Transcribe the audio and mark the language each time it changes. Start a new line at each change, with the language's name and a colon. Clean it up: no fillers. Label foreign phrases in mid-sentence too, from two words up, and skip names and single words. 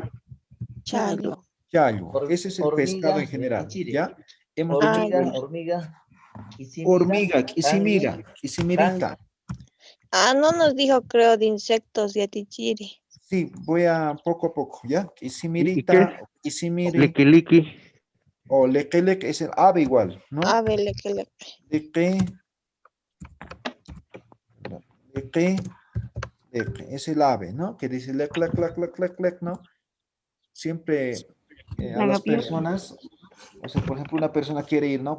Spanish: Chayo. Chayo. Ese es el pescado en general, ¿ya? Hemos dicho Hormiga. hormiga, quisimirita. Ah, no nos dijo, creo, de insectos y atichiri. Sí, voy a poco a poco, ¿ya?
Aymara: Quisimirita, quisimiri.
Spanish: Liqui. O leque es el ave igual, ¿no? Ave, leque. Leque, es el ave, ¿no? Que dice lec, ¿no? Siempre a las personas, o sea, por ejemplo, una persona quiere ir, ¿no?